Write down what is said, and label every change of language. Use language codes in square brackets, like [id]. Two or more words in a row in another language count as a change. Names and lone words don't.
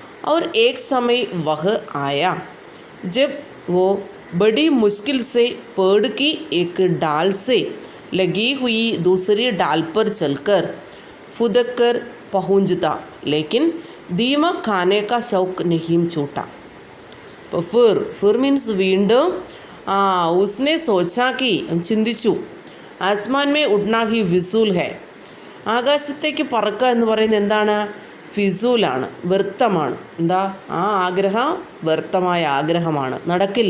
[hi] और एक समय वह आया जब वो बड़ी मुश्किल से पेड़ की एक डाल से लगी हुई दूसरी डाल पर चलकर फुदक कर पहुंचता, लेकिन दीमक खाने का शौक नहीं छूटा. അപ്പോൾ ഫിർ മീൻസ് വീണ്ടും उसने सोचा कि ചിന്തിച്ചു आसमान में उड़ना ही फ़िज़ूल है. [ml] ആകാശത്തേക്ക് പറക്കുക എന്ന് പറയുന്നത് എന്താണ്? ഫിസൂലാണ്, വ്യർത്ഥമാണ്. എന്താ? ആ ആഗ്രഹം വ്യർത്ഥമായ ആഗ്രഹമാണ്, നടക്കില്ല.